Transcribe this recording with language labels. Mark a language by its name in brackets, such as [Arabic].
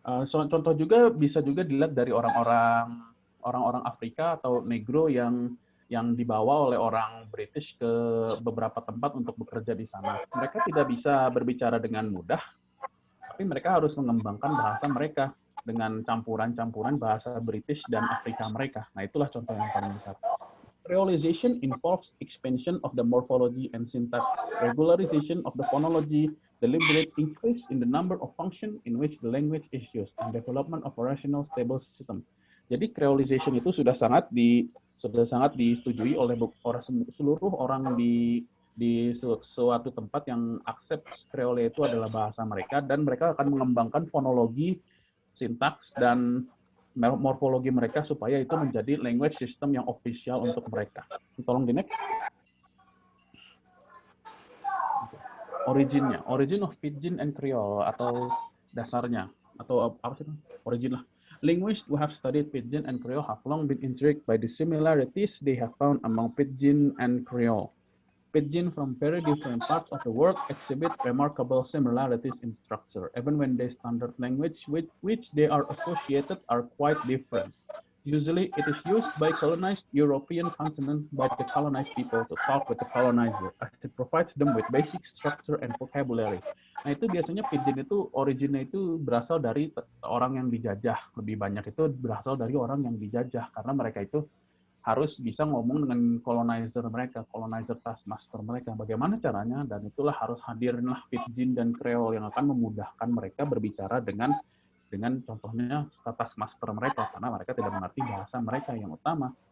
[Indonesian] Contoh juga bisa juga dilihat dari orang-orang Afrika atau Negro yang dibawa oleh orang British ke beberapa tempat untuk bekerja di sana. Mereka tidak bisa berbicara dengan mudah, tapi mereka harus mengembangkan bahasa mereka dengan campuran-campuran bahasa British dan Afrika mereka. Nah, itulah contoh yang paling besar. [English] Creolization involves expansion of the morphology and syntax, regularization of the phonology, deliberate increase in the number of functions in which the language is used, and development of a rational stable system. [Indonesian] Jadi creolization itu sudah sangat disetujui oleh seluruh orang di suatu tempat yang accept Creole itu adalah bahasa mereka, dan mereka akan mengembangkan fonologi, sintaks, dan morfologi mereka supaya itu menjadi language system yang official untuk mereka. Tolong di next. [English] Origin of Pidgin and Creole, [Indonesian] atau dasarnya, atau apa sih? Origin lah. [English] Linguists who have studied Pidgin and Creole have long been intrigued by the similarities they have found among Pidgin and Creole. Pidgin from very different parts of the world exhibit remarkable similarities in structure, even when the standard language with which they are associated are quite different. Usually, it is used by colonized European continent by the colonized people to talk with the colonizer, as it provides them with basic structure and vocabulary. [Indonesian] Nah, itu biasanya pidgin itu originnya itu berasal dari orang yang dijajah. Lebih banyak itu berasal dari orang yang dijajah, karena mereka itu harus bisa ngomong dengan colonizer taskmaster mereka. Bagaimana caranya? Dan itulah harus hadirlah pidgin dan Creole yang akan memudahkan mereka berbicara dengan contohnya taskmaster mereka, karena mereka tidak mengerti bahasa mereka yang utama.